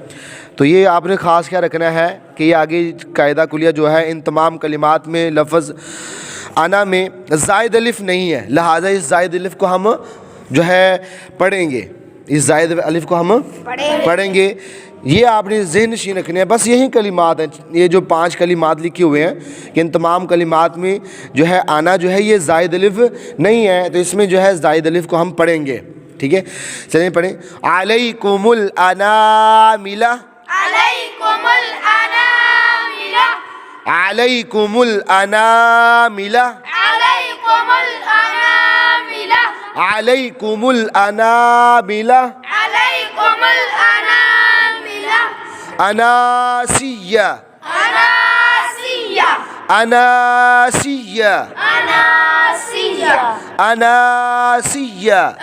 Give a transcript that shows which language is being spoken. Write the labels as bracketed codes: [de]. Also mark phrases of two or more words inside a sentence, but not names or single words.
[ur] تو یہ آپ نے خاص کیا رکھنا ہے کہ یہ آگے قاعدہ کلیہ جو ہے ان تمام کلمات میں لفظ انا میں زائد الف نہیں ہے، لہٰذا اس زائد الف کو ہم جو ہے پڑھیں گے، اس زائد الف کو ہم پڑھیں گے. یہ آپ نے ذہن نشین رکھنے ہیں. بس یہی کلمات ہیں، یہ جو 5 کلمات لکھے ہوئے ہیں کہ ان تمام کلمات میں جو ہے آنا جو ہے یہ زائد الف نہیں ہے، تو اس میں جو ہے زائد الف کو ہم پڑھیں گے. ٹھیک ہے، چلیں پڑھیں. [ar] علیکم الاناملہ علیکم الاناملہ علیکم الاناملہ اناسیہ اناسیہ اناسیہ